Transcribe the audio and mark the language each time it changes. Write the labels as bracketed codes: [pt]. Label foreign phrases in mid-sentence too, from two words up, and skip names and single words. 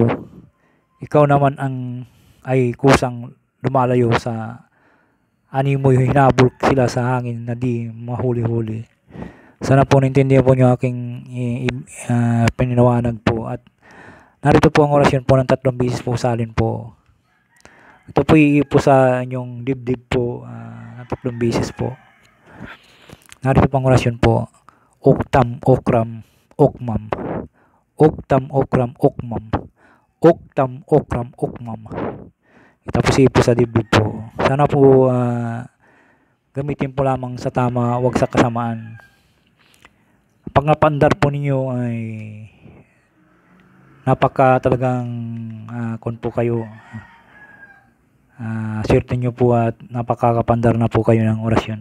[tl] Ikaw naman ay kusang lumalayo sa animoy, hinabol sila sa hangin na di mahuli-huli. Sana po naintindihan po niyo aking pininawanag po, at narito po ang orasyon po ng 3 beses po salin po. Ito po iipo sa inyong dibdib po ng 3 beses po. Narito po ang orasyon po. Oktam, okram, okmam. Oktam, okram, okmam. Oktam, okram, okmam. Tapos iipo sa dibdib po. Sana po gamitin po lamang sa tama, wag sa kasamaan. Pag napandar po ninyo ay napaka talagang kung po kayo, swerte nyo po at napakakapandar na po kayo ng orasyon.